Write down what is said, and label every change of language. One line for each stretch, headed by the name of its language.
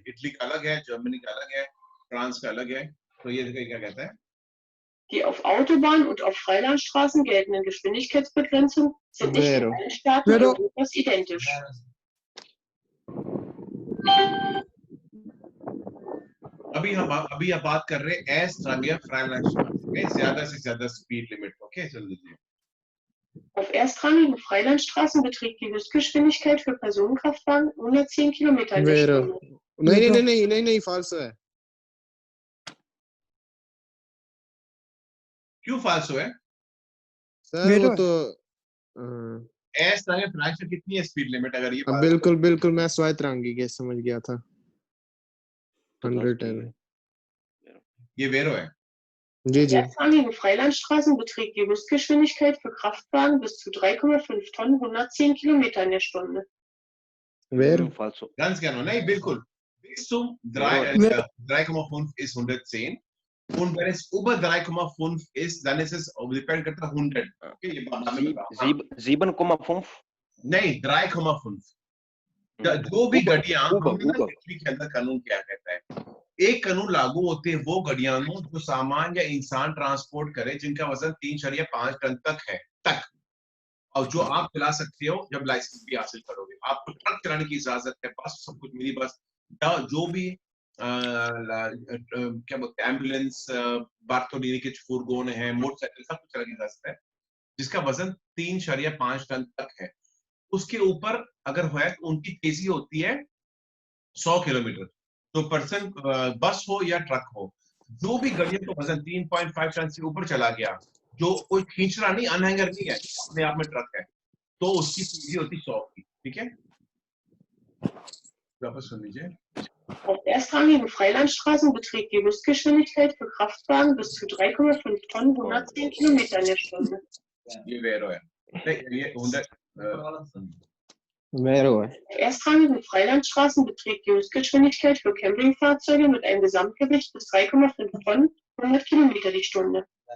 Hindi: Italy का अलग है, जर्मनी का अलग है, फ्रांस का अलग है। तो ये क्या कहता है?
German: Die auf Autobahnen und auf Freilandstraßen geltenden Geschwindigkeitsbegrenzungen sind nicht in allen Staaten Europas identisch.
Hindi: अभी आप बात कर रहे हैं erstrangige Freilandstraßen, ज्यादा से ज्यादा स्पीड लिमिट। ओके चल लीजिए।
German: Auf erstrangigen Freilandstraßen beträgt die Höchstgeschwindigkeit für Personenkraftwagen 110 Kilometer in der Stunde.
Hindi: नहीं falso है। क्यों फाल्सो है? सर वो तो erstrangige Freilandstraßen कितनी है स्पीड लिमिट? अगर ये बिल्कुल मैं स्वायत्तरांगी के समझ गया था 110। ये वेरो है। जी जी।
German: Erstrangigen Freilandstraßen beträgt die Höchstgeschwindigkeit für Kraftwagen bis zu 3,5 Tonnen 110 Kilometer in der Stunde.
Italian: Vero. Falso.
German: Ganz genau, nein, bilkul. Bis zum 3,5 ist 110 und wenn es über 3,5 ist, dann ist es depend
Hindi: करता है
German: 100.
Hindi: Okay, ये बात में बताऊँ। 7,5 नहीं 3,5। जो भी गाड़ियां इटली के अंदर कानून क्या कहता है, एक कानून लागू होते हैं वो गाड़ियां जो सामान या इंसान ट्रांसपोर्ट करे जिनका वजन 3.5 टन तक है और जो आप चला सकते हो जब लाइसेंस भी हासिल करोगे। आपको ट्रक चलाने की इजाजत है, बस सब कुछ मिनी बस जो भी क्या बोलते हैं एम्बुलेंस, बार्थोलिनी के फुरगोन है, मोटरसाइकिल, सब कुछ चलाने की इजाजत है जिसका वजन 3.5 टन तक है। उसके ऊपर अगर है तो उनकी तेजी होती है 100 किलोमीटर। तो पर्सन बस हो या ट्रक हो, जो भी गाड़ियों का वजन 3.5 टन से ऊपर चला गया, जो कोई खींचना नहीं, अनहैंगर नहीं है, अपने आप में ट्रक है, तो उसकी तेजी होती 100 की। ठीक है, वापस सुन लीजिए।
German: Auf erstrangigen Freilandstraßen beträgt die Höchstgeschwindigkeit für Kraftwagen bis zu 3,5 Tonnen 110 Kilometer in der Stunde.
Hindi: ये वेरो है, ये 100 Vero है।
German: Auf erstrangigen Freilandstraßen beträgt die Höchstgeschwindigkeit für Campingfahrzeuge mit einem Gesamtgewicht bis 3,5 Tonnen 100 Kilometer die Stunde.